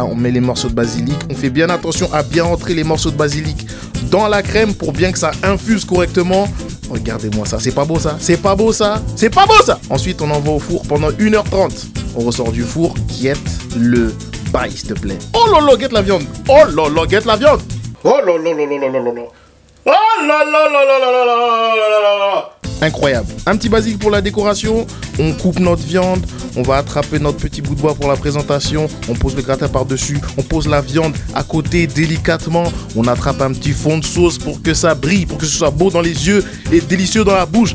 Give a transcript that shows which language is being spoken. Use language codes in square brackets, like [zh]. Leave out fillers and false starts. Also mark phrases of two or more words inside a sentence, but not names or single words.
[fr] On met les morceaux de basilic. On fait bien attention à bien rentrer les morceaux de basilic dans la crème pour bien que ça infuse correctement. Regardez-moi ça, c'est pas beau ça? Ensuite on envoie au four pendant 1h30. On ressort du four. Guette le bail, s'il te plaît. Oh là là, guette la viande. Oh là là, guette la viande. Oh là là là là là là là là. Oh là là là là là là là là là là. Incroyable. Un petit basique pour la décoration. On coupe notre viande. On va attraper notre petit bout de bois pour la présentation. On pose le gratin par-dessus. On pose la viande à côté délicatement. On attrape un petit fond de sauce pour que ça brille, pour que ce soit beau dans les yeux et délicieux dans la bouche.